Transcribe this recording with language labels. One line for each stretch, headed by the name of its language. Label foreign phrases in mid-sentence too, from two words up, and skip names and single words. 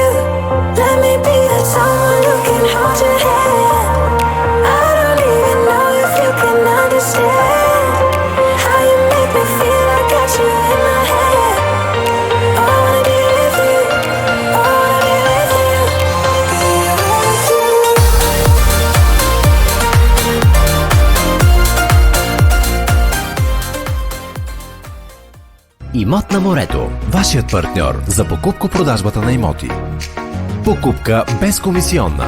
English: Let me be that someone who can hold your hand. I don't even know if you can understand how you make me feel. I got you in my head. Oh, I wanna be with you. Oh, I wanna be with you.
Bulgarian: ИМОТ на морето. Вашият партньор за покупко-продажбата на имоти. Покупка без комисиона.